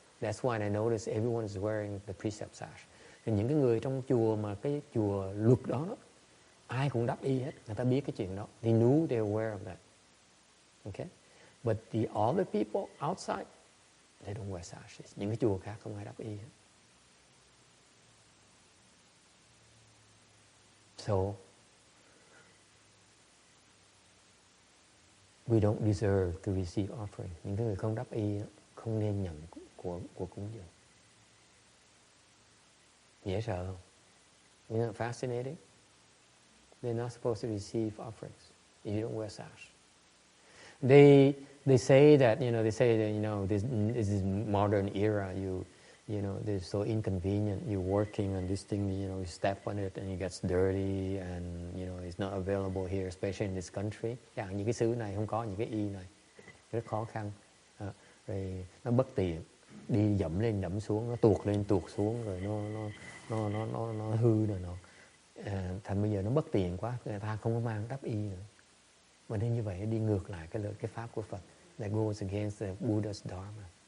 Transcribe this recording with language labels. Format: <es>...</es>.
<en>That's when I noticed everyone is wearing the precept sash.</en> <vi>Thì những cái người trong chùa mà cái chùa luật đó, ai cũng đắp y hết, người ta biết cái chuyện đó.</vi> <en>They knew they were aware of that. Okay? But the other people outside, they don't wear sashes.</en> <vi>Những cái chùa khác không ai đắp y hết.</vi> <en>So we don't deserve to receive offering.</en> <vi>Những cái người không đắp y không nên nhận của cúng dường. Dễ sợ không?</vi> <en>Isn't it fascinating? They're not supposed to receive offerings if you don't wear sash. They say that this is modern era. They're so inconvenient. You're working on this thing, you step on it and it gets dirty, and it's not available here, especially in this country.</en> <vi>Những cái xứ này không có những cái y này, rất khó khăn. Rồi nó bất tiện, đi dẫm lên dẫm xuống, nó tuột lên tuột xuống, rồi nó hư rồi nó. Thành bây giờ nó bất tiện quá, người ta không có mang đắp y nữa. Mà nên như vậy đi ngược lại cái pháp của Phật.</vi> <en>That goes against the Buddha's Dharma.</en>